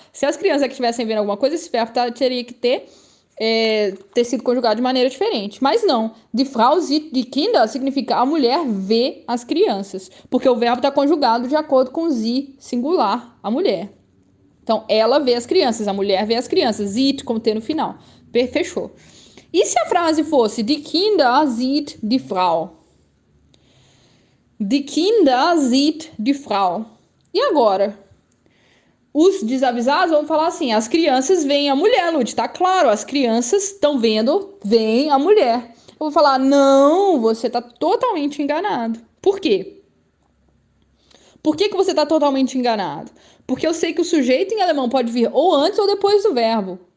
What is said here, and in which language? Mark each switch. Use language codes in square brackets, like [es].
[pt] Se as crianças é que estivessem vendo alguma coisa, esse verbo teria que ter sido conjugado de maneira diferente. Mas não. [de] Die Frau sieht die Kinder [pt] significa a mulher vê as crianças. Porque o verbo está conjugado de acordo com sie, singular, a mulher. Então, ela vê as crianças, a mulher vê as crianças. Sieht, como T no final. Fechou. E se a frase fosse [de] Die Kinder sieht die Frau? Die Kinder sieht die Frau. [pt] E agora? Os desavisados vão falar assim, as crianças veem a mulher, Lud, tá claro, as crianças estão veem a mulher. Eu vou falar, não, você tá totalmente enganado. Por quê? Por que você tá totalmente enganado? Porque eu sei que o sujeito em alemão pode vir ou antes ou depois do verbo.